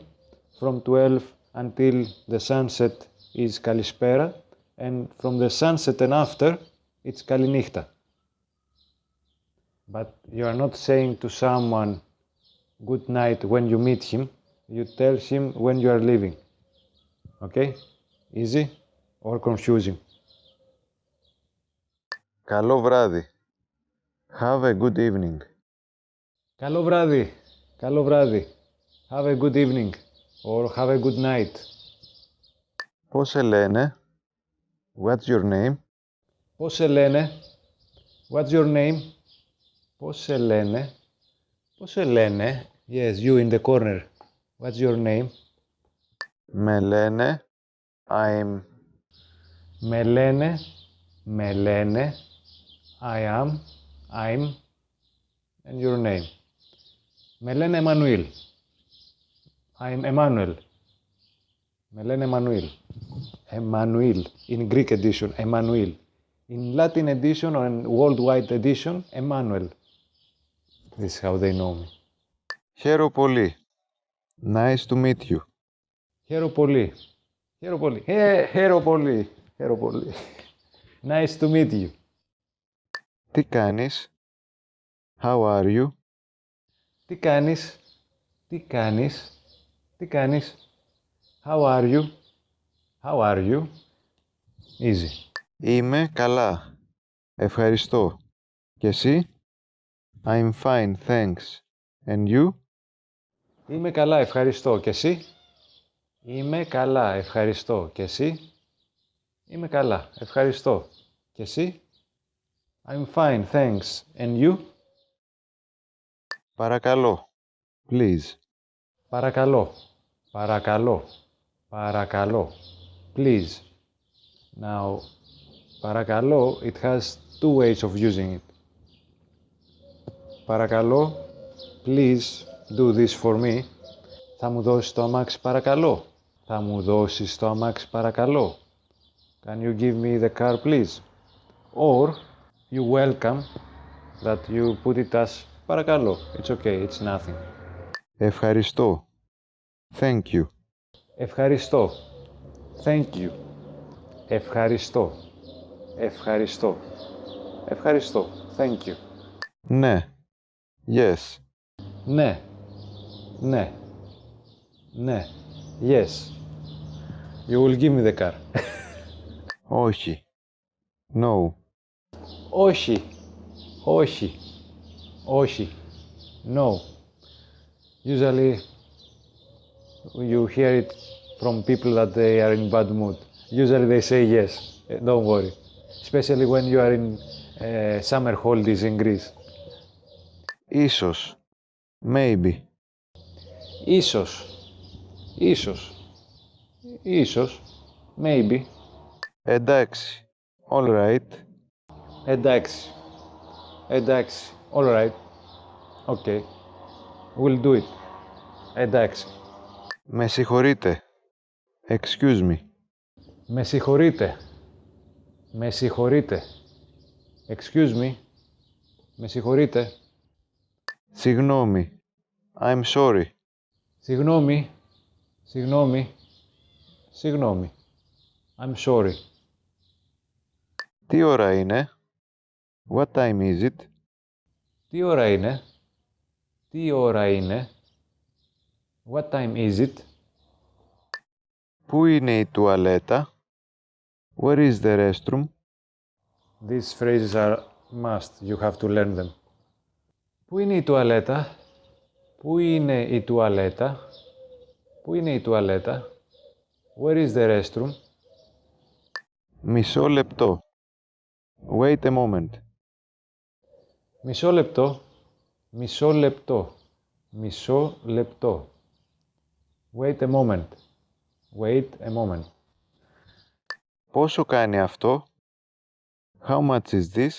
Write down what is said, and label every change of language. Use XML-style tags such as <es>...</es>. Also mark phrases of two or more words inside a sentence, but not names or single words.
<en>From 12 until the sunset is Kalispera, and from the sunset and after, it's Kalinichta. But you are not saying to someone good night when you meet him, you tell him when you are leaving. Okay? Easy or confusing?</en> <el>Καλό βράδυ.</el> <en>Have a good evening.</en> <el>Καλό βράδυ. Καλό βράδυ.</el> <en>Have a good evening or have a good night.</en> <el>Πώς σε λένε?</el> <en>What's your name?</en> <el>Πώς σε λένε?</el> <en>What's your name?</en> <el>Πώς σε λένε? Πώς σε λένε?</el> <en>Yes, you in the corner. What's your name?</en> <el>Με λένε I'm Με λένε, με λένε,</el> <en>I am, I'm, and your name.</en> <el>Με λένε Εμμανουήλ.</el> <en>I'm Emmanuel.</en> <el>Με λένε Εμμανουήλ.</el> <en>Emmanuel, in Greek edition, Emmanuel. In Latin edition or in worldwide edition, Emmanuel. This is how they know me.</en> <el>Χαίρο πολύ.</el> <en>Nice to meet you.</en> <el>Χαίρο πολύ. Χαίρο πολύ. Χαίρο πολύ. Χαίρο πολύ.</el> <en>Nice to meet you.</en> <el>Τι κάνεις?</el> <en>How are you?</en> <el>Τι κάνεις? Τι κάνεις? Τι κάνεις?</el> <en>How are you? How are you? Easy.</en> <el>Είμαι καλά. Ευχαριστώ. Και εσύ?</el> <en>I'm fine, thanks. And you?</en> <el>Είμαι καλά, ευχαριστώ. Και εσύ? Είμαι καλά, ευχαριστώ. Και εσύ? Είμαι καλά, ευχαριστώ. Και εσύ?</el> <en>I'm fine, thanks. And you?</en> <el>Παρακαλώ. Please. Παρακαλώ. Παρακαλώ. Παρακαλώ.</el> <en>Please. Now, παρακαλώ, it has two ways of using it. Παρακαλώ, please do this for me.</en> <el>Θα μου δώσεις το αμάξι παρακαλώ. Θα μου δώσεις το αμάξι παρακαλώ.</el> <en>Can you give me the car please? Or you welcome that you put it as παρακαλώ. It's okay, it's nothing. Ευχαριστώ. Thank you. Ευχαριστώ. Thank you.</en> <el>Ευχαριστώ. Ευχαριστώ. Ευχαριστώ.</el> <en>Thank you.</en> <el>Ναι. Yes. Ναι. Ναι. Ναι.</el> <en>Yes. You will give me the car.</en> <el>Όχι. No. Όχι. Όχι. Όχι.</el> <en>No. Usually you hear it from people that they are in bad mood. Usually they say yes. Don't worry. Especially when you are in summer holidays in Greece.</en> <el>Ίσως. Maybe. Ίσως. Ίσως. Ίσως.</el> <en>Maybe. Εντάξει. All right.</en> <el>Εντάξει. Εντάξει.</el> <en>All right. Okay. We'll do it.</en> <el>Εντάξει. Με συγχωρείτε.</el> <en>Excuse me.</en> <el>Με συγχωρείτε. Με συγχωρείτε.</el> <en>Excuse me.</en> <el>Με συγχωρείτε. Συγγνώμη.</el> <en>I'm sorry.</en> <el>Συγγνώμη. Συγγνώμη. Συγγνώμη.</el> <en>I'm sorry.</en> <el>Τι ώρα είναι?</el> <en>What time is it?</en> <el>Τι ώρα είναι? Τι ώρα είναι?</el> <en>What time is it?</en> <el>Πού είναι η τουαλέτα?</el> <en>Where is the restroom? These phrases are must. You have to learn them.</en> <el>Πού είναι η τουαλέτα? Πού είναι η τουαλέτα? Πού είναι η τουαλέτα?</el> <en>Where is the restroom?</en> <el>Μισό λεπτό.</el> <en>Wait a moment.</en> <el>Μισό λεπτό. Μισό λεπτό. Μισό λεπτό.</el> <en>Wait a moment. Wait a moment.</en> <el>Πόσο κάνει αυτό?</el> <en>How much is this?</en>